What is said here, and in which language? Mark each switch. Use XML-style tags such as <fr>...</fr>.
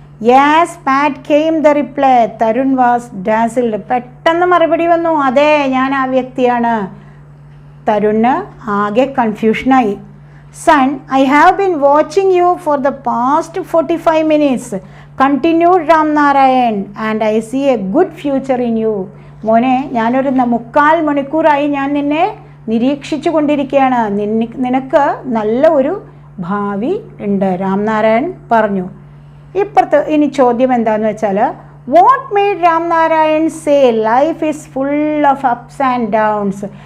<en>Yes, Pat came the reply. Tarun was dazzled.</en> <ml>പെട്ടെന്ന് മറുപടി വന്നു, അതെ, ഞാൻ ആ വ്യക്തിയാണ്. തരുണിന് ആകെ കൺഫ്യൂഷനായി.</ml> <en>Son, I have been watching you for the past 45 minutes, continued Ram Narayan, and I see a good future in you.</en> <ml>മോനെ, ഞാനൊരു 3/4 മണിക്കൂറായി ഞാൻ നിന്നെ നിരീക്ഷിച്ചു കൊണ്ടിരിക്കുകയാണ്. നിനക്ക് നല്ല ഒരു ഭാവി ഉണ്ട്, രാം നാരായൺ പറഞ്ഞു. ഇപ്പുറത്ത് ഇനി ചോദ്യം എന്താണെന്ന് വെച്ചാൽ,</ml> <en>What made Ram Narayan say life is full of ups and downs?</en>